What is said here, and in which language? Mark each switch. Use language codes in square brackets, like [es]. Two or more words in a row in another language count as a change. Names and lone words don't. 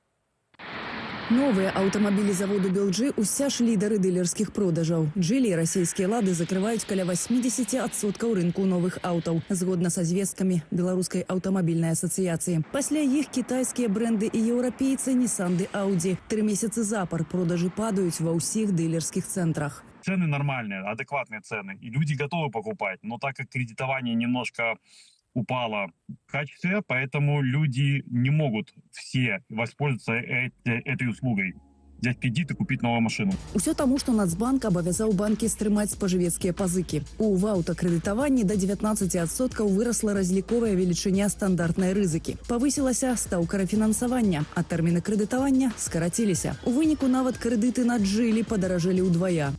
[be] Новыя аўтамабілі заводу «Белджи» уся ж лідары дылерскіх продажаў. Джили і расійскія лады закрываюць каля 80% рынку новых аўтаў, згодна са звесткамі Беларускай аўтамабільнай асацыяцыі. Пасля іх кітайскія бренды і еўрапейцы Nissan ды Audi. 3 месяцы запар продажы падаюць ва ўсіх дылерскіх цэнтрах. [ru] Цены нормальные, адекватные цены, и люди готовы покупать, но так как кредитование немножко упало в качестве, поэтому люди не могут все воспользоваться этой услугой. Взять кредит и купить новую машину. [be] Усё таму, што Нацбанк абавязаў банкі стрымаць спажывецкія пазыкі. У аўтакрэдытаванні да 19% вырасла разліковая велічыня стандартнай рызыкі. Павысілася стаўка рэфінансавання, а тэрміны крэдытавання скараціліся. У выніку нават крэдыты на Джили падаражэлі ўдвая.